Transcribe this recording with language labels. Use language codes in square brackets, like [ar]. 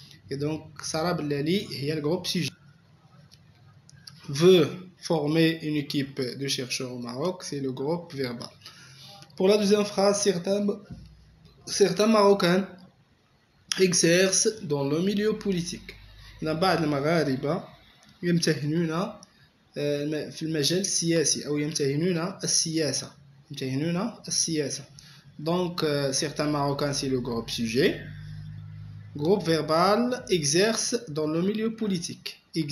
[fr] Et donc Sarah Bilali هي le groupe sujet. Veut former une équipe de chercheurs au Maroc, c'est le groupe verbal. Pour la deuxième phrase, certains Marocains exercent dans le milieu politique. [ar] بعض المغاربة يمتهنون في المجال السياسي أو يمتهنون السياسة. [fr] Donc certains Marocains, c'est le groupe sujet. Groupe verbal exerce dans le milieu politique.